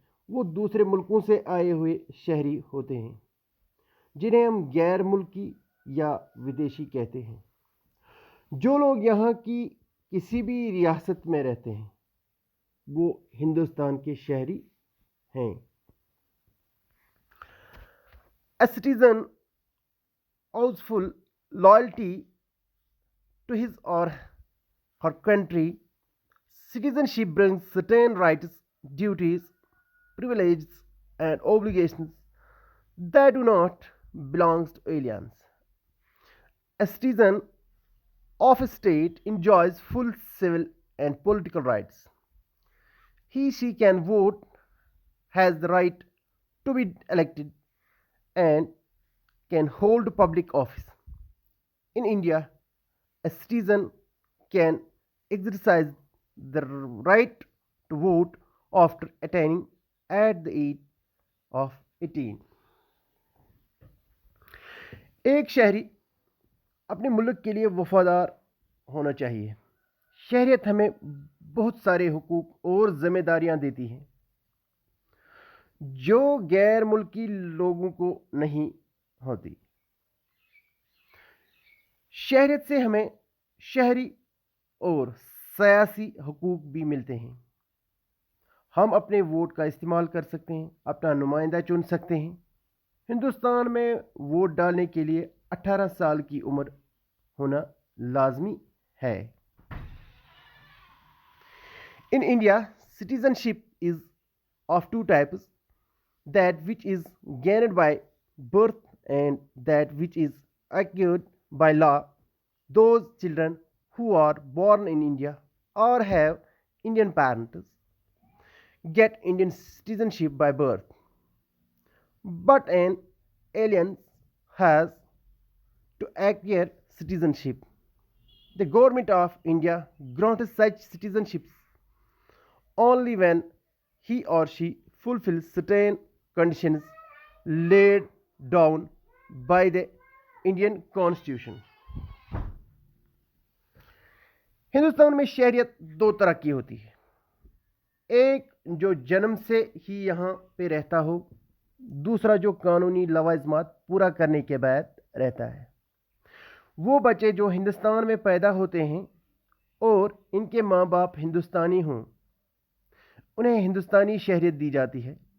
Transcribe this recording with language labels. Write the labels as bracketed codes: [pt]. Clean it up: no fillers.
[hi] वो दूसरे मुल्कों से आए हुए शहरी होते हैं जिन्हें हम गैर मुल्की या विदेशी कहते हैं. जो लोग यहाँ की किसी भी रियासत में रहते हैं वो हिंदुस्तान के शहरी हैं. [en] A citizen owes full loyalty to his or her country. Citizenship brings certain rights, duties, privileges, and obligations that do not belong to aliens. A citizen of a state enjoys full civil and political rights. She can vote, has the right to be elected, and can hold public office. In India, a citizen can exercise the right to vote after attaining at the age of 18. [hi] एक शहरी अपने मुल्क के लिए वफादार होना चाहिए. शहरियत हमें बहुत सारे हुकूक और जिम्मेदारियां देती है जो गैर मुल्की लोगों को नहीं होती. शहरियत से हमें शहरी और सियासी हुकूक भी मिलते हैं. हम अपने वोट का इस्तेमाल कर सकते हैं, अपना नुमाइंदा चुन सकते हैं. हिंदुस्तान में वोट डालने के लिए 18 साल की उम्र होना लाजमी है. [en] In India, citizenship is of two types: that which is gained by birth and that which is acquired by law. Those children who are born in India or have Indian parents get Indian citizenship by birth, but an alien has to acquire citizenship. The government of India grants such citizenships only when he or she fulfills certain conditions laid down by the Indian Constitution. [hi] Hindustan में शहरियत दो तरह की होती है. एक जो जन्म से ही यहाँ पे रहता हो दूसरा जो कानूनी लवाजमात पूरा करने के बाद रहता है। वो बच्चे जो हिंदुस्तान में पैदा होते हैं और इनके माँ बाप हिंदुस्तानी हों, उन्हें हिंदुस्तानी शहरियत दी जाती है।